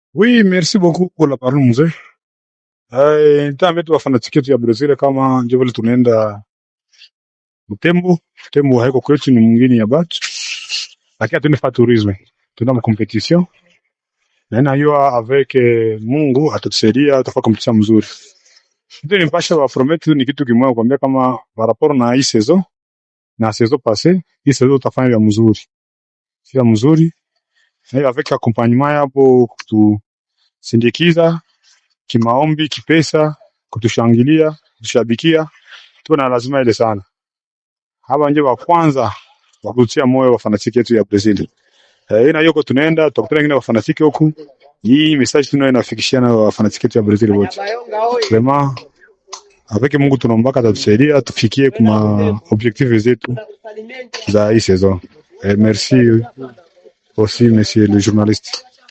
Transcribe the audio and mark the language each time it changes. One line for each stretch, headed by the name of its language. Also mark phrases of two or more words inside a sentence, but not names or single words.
French: Oui, merci beaucoup pour la parole mzee.
Swahili: Nitaambia tu wafanatiki wetu ya Brazil kama ndio vile tunaenda Butembo. Butembo haiko kwetu, ni mwingine ya batu. Lakini hatuende fa tourisme. Tuna ma competition. Na hiyo avec Mungu atatusaidia, tutakuwa competition mzuri. Ndio nimpasha wa promet ni kitu kimoja kuambia kama
French: par rapport
Swahili: na hii saison na
French: saison passée,
Swahili: hii saison tutafanya vya mzuri. Vya mzuri. Na
French: avec accompagnement
Swahili: hapo kutusindikiza kimaombi, kipesa, kutushangilia, kutushabikia. Tuna lazima ile sana. Hapa nje wa kwanza wa kutia moyo wafanatiki wetu ya Brazil. Ina yoko tunaenda tutakutana wengine wafanatiki huku. Hii message tunayoinafikishiana wafanatiki wetu ya Brazil wote.
French: Vraiment avec
Swahili: Mungu tunaomba atatusaidia tufikie kuma objectif zetu za hii saison.
French: Merci aussi monsieur le journaliste.